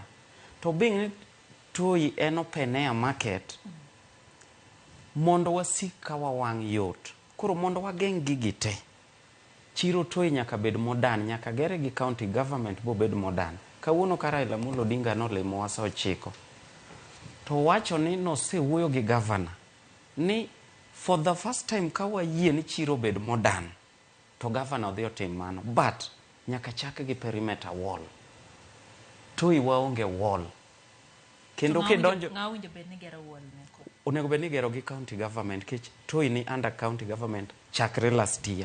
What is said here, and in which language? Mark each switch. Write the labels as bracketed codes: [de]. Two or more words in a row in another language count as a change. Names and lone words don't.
[luo] To being Toi en open air market, mondo wasik ka wawang' yot. Koro mondo wageng' gigi te. Chiro Toi nyaka bed modern, nyaka gere gi county government bo bed modern. Kawuono ka Raila Amolo Odinga nolimo wa saa 9. To wacho ni nosewuoyo gi governor ni [en] for the first time [luo] ka wayie ni chiro bed modern, to governor dhi otim mano. But nyaka chak gi [en] perimeter wall. [luo] Toi waonge wall. Kendo kidonjo ng'awinjo bed ni gero wall neko. Onego bed ni gero gi county government, kech Toi ni [en] under county government [luo] chakre [en] last year.